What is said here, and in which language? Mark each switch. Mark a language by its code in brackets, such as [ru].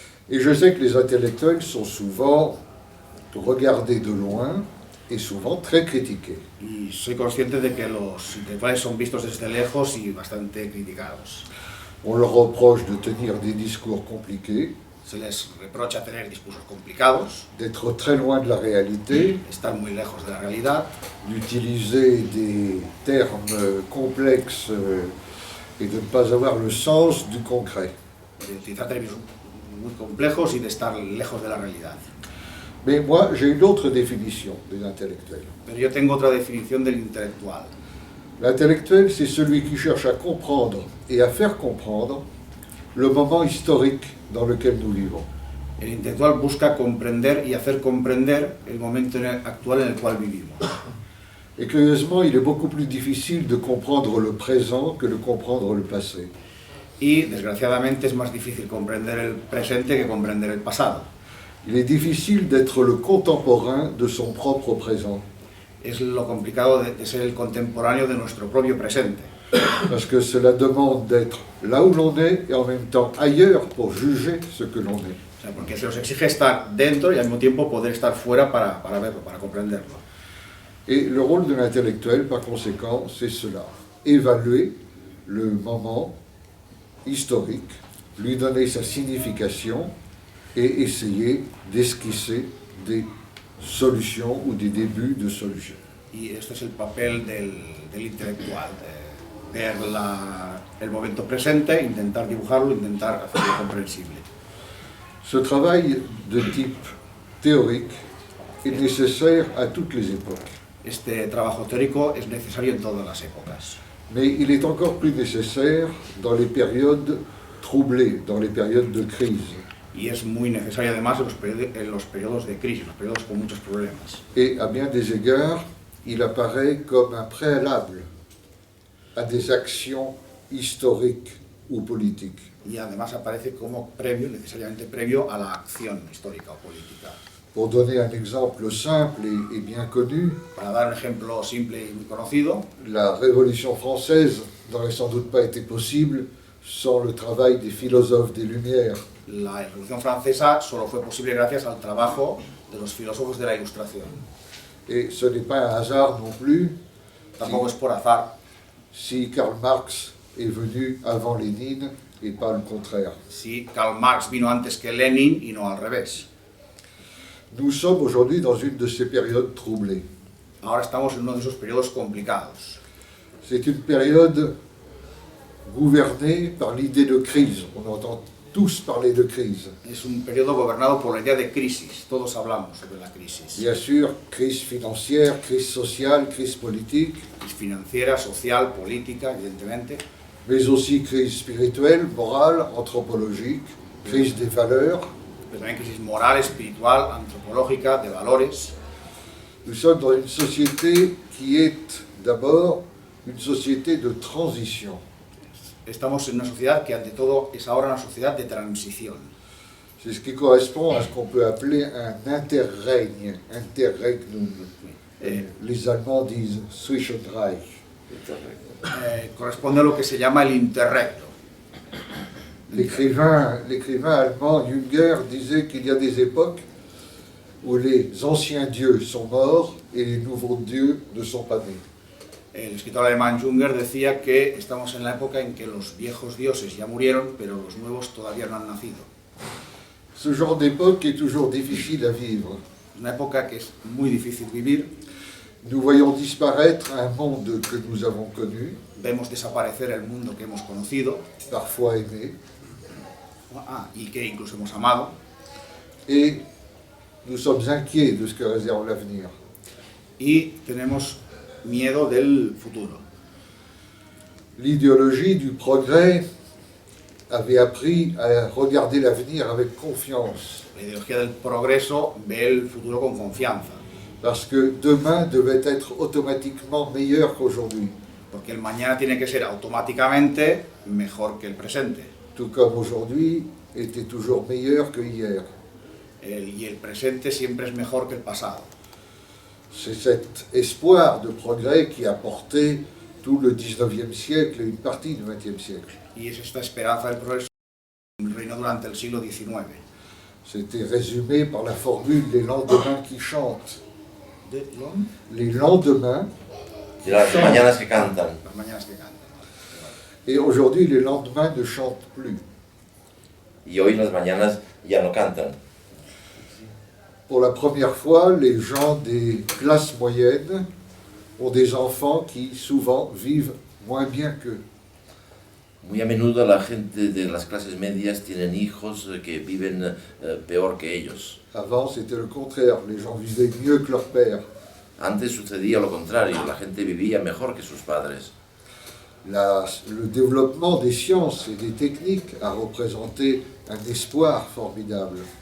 [fr] Et je sais que les intellectuels sont souvent regardés de loin et souvent très critiqués. [es] Y soy consciente de que los intelectuales son vistos desde lejos y bastante criticados. [fr] On leur reproche de tenir des discours compliqués, [es] Se les reprocha tener discursos complicados, [fr] d'être très loin de la réalité, [es] estar muy lejos de la realidad, [fr] d'utiliser des termes complexes et de ne pas avoir le sens du concret. [es] de utilizar términos muy complejos y de estar lejos de la realidad. [fr] Mais moi, j'ai une autre définition des intellectuels. [es] Pero yo tengo otra definición del intelectual. [fr] L'intellectuel, c'est celui qui cherche à comprendre et à faire comprendre le moment historique dans lequel nous vivons. [es] El intelectual busca comprender y hacer comprender el momento actual en el cual vivimos. [fr] Et curieusement, il est beaucoup plus difficile de comprendre le présent que de comprendre le passé. [es] Y desgraciadamente es más difícil comprender el presente que comprender el pasado. [fr] Il est difficile d'être le contemporain de son propre présent, [es] Es lo complicado de ser el contemporáneo de nuestro propio presente. [fr] parce que cela demande d'être là où l'on est et en même temps ailleurs pour juger ce que l'on est. [es] O sea, porque se nos exige estar dentro y al mismo tiempo poder estar fuera para verlo, para comprenderlo. [fr] Et le rôle de l'intellectuel, par conséquent, c'est cela. Évaluer le moment historique, lui donner sa signification et essayer d'esquisser des solutions ou des débuts de solutions. [es] Y esto es el papel del intelectual, ver el momento presente, intentar dibujarlo, intentar hacerlo comprensible. [fr] Ce travail de type théorique est nécessaire à toutes les époques, [es] Este trabajo teórico es necesario en todas las épocas, [fr] mais il est encore plus nécessaire dans les périodes troublées, dans les périodes de crise. [es] y es muy necesario además en los periodos de crisis, los periodos con muchos problemas. [fr] Et à bien des égards, il apparaît comme un préalable à des actions historiques ou politique. [es] y además aparece como previo, necesariamente previo a la acción histórica o política. [fr] Pour donner un exemple simple et bien connu, [es] Para dar un ejemplo simple y muy conocido, [fr] la Révolution française n'aurait sans doute pas été possible sans le travail des philosophes des Lumières. [es] la Revolución Francesa solo fue posible gracias al trabajo de los filósofos de la Ilustración. [fr] Et ce n'est pas un hasard non plus [es] Tampoco es por azar [fr] si Karl Marx est venu avant Lénine et pas le contraire. [es] si Karl Marx vino antes que Lenin y no al revés. [fr] Nous sommes aujourd'hui dans une de ces périodes troublées. [es] Ahora estamos en uno de esos periodos complicados. [fr] C'est une période gouvernée par l'idée de crise. On entend tous parler de crise. [es] Es un periodo gobernado por la idea de crisis. Todos hablamos sobre la crisis. [fr] Bien sûr, crise financière, crise sociale, crise politique, [es] Crisis financiera, social, política, evidentemente, [fr] mais aussi crise spirituelle, morale, anthropologique, crise des valeurs. [es] pero también crisis moral, espiritual, antropológica, de valores. [fr] Nous sommes dans une société qui est d'abord une société de transition. [es] Estamos en una sociedad que ante todo es ahora una sociedad de transición. [fr] C'est ce qui correspond à ce qu'on peut appeler un interrègne, interregnum. Les Allemands disent Zwischenreich. [es] Corresponde a lo que se llama el interregno. [fr] L'écrivain allemand Jünger disait qu'il y a des époques où les anciens dieux sont morts et les nouveaux dieux ne sont pas nés. [es] El escritor alemán Junger decía que estamos en la época en que los viejos dioses ya murieron, pero los nuevos todavía no han nacido. [fr] Ce genre d'époque est toujours difficile à vivre. [es] Es una época que es muy difícil vivir. [fr] Nous voyons disparaître un monde que nous avons connu, [es] Vemos desaparecer el mundo que hemos conocido [fr] parfois aimé, [es] y que incluso hemos amado, [fr] et nous sommes inquiets de ce que réserve l'avenir. [es] y tenemos miedo del futuro. [fr] L'idéologie du progrès avait appris à regarder l'avenir avec confiance, [es] La ideología del progreso ve el futuro con confianza, [fr] parce que demain devait être automatiquement meilleur qu'aujourd'hui, [es] porque el mañana tiene que ser automáticamente mejor que el presente, [fr] tout comme aujourd'hui était toujours meilleur que hier. [es] y el presente siempre es mejor que el pasado. [fr] C'est cet espoir de progrès qui a porté tout le 19e siècle et une partie du 20e siècle. [es] Y es esta esperanza del progreso que reinó durante el siglo XIX. [fr] C'était résumé par la formule « les lendemains qui chantent De l'homme, ». Les lendemains, [es] Y las mañanas que cantan. las mañanas que cantan. [fr] et aujourd'hui les lendemains ne chantent plus. [es] Y hoy las mañanas ya no cantan. [fr] Pour la première fois, les gens des classes moyennes ont des enfants qui souvent vivent moins bien qu'eux. [es] Muy a menudo la gente de las clases medias tienen hijos que viven peor que ellos. [fr] Avant, c'était le contraire, les gens vivaient mieux que leur père. [es] Antes sucedía lo contrario, la gente vivía mejor que sus padres. [fr] Le développement des sciences et des techniques a représenté un espoir formidable.